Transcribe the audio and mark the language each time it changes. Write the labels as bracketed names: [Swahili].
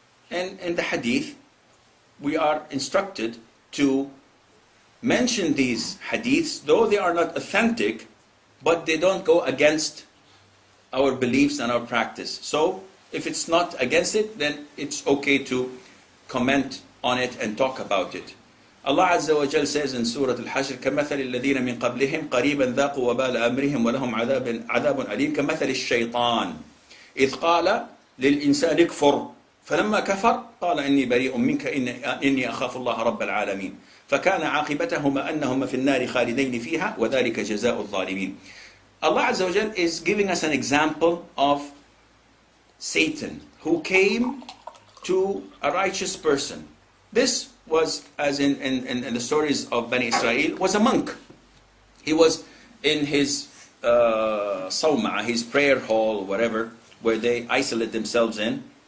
[English] And in the hadith, we are instructed to mention these hadiths, though they are not authentic, but they don't go against our beliefs and our practice. So, if it's not against it, then it's okay to comment on it and talk about it. Allah Azza wa Jal says in Surah Al-Hashr, [Arabic] كَمَثَلِ الَّذِينَ مِنْ قَبْلِهِمْ قَرِيبًا ذَاقُوا وَبَالَ أَمْرِهِمْ وَلَهُمْ عَذَابٌ أَلِيمٌ كَمَثَلِ الشَّيْطَانِ إِذْ قَالَ لِلْإِنسَانِ اكْفُرْ فَلَمَّا كَفَرْ قَالَ إِنِّي بَرِيءٌ مِنْكَ إِنِّي أَخَافُ اللَّهَ رَبَّ الْعَالَمِينَ فَكَانَ عَاقِبَتَهُمَا أَنَّهُمَا فِي النَّارِ خَالِدَيْنِ فِيهَا وَذَلِكَ جَزَاءُ الظَّالِمِينَ. [English] Allah Azza wa Jal is giving us an example of Satan, who came to a righteous person. This was, as in the stories of Bani Israel, was a monk. He was in his sawma, his prayer hall, whatever, where they isolate themselves in.